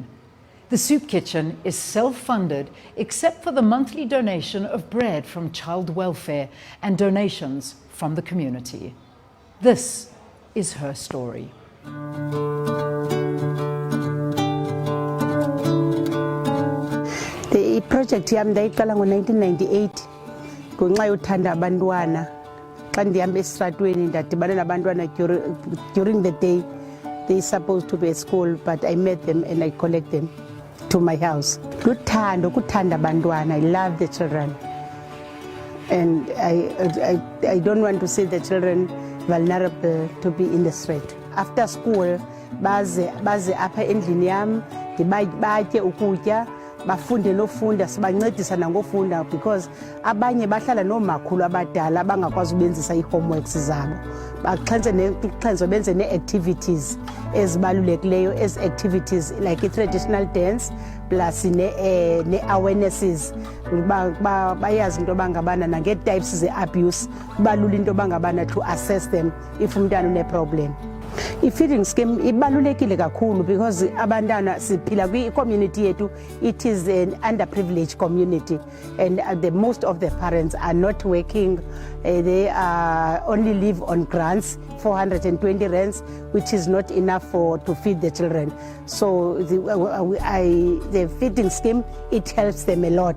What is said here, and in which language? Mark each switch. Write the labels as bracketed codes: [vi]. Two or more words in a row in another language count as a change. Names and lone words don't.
[en] The soup kitchen is self-funded except for the monthly donation of bread from child welfare and donations from the community. This is her story. The project [xh] yami ndayiqala ngo-1998 ngenxa yothanda abantwana. Xa ndihamba esitratweni ndadibana nabantwana [en] during the day. They supposed to be at school, but I met them and I collect them to my house. [xh] Luthando, kuthanda abantwana. [en] I love the children. And I don't want to see the children vulnerable to be in the street. After school, [xh] baze apha endlini yam batye ukutya bafunde nofunda sibancedisa nangofunda because abanye bahlala noomakhulu abadala bangakwazi ubenzisa ii-homeworks zabo baxhenze benze nee-activities ezibalulekileyo ezi-activities like i-traditional dance plus nee-awarenesses bayazi into bangabana nange-types ze-abuse kubalula into bangabana [en] to assess them if [xh] umntana une-problem. I-feeding scheme ibalulekile kakhulu because abantwana siphila kwi-community yethu, [en] it is an underprivileged community and most of the parents are not working. They only live on grants, 420 rands, which is not enough to feed the children. So the feeding scheme, it helps them a lot.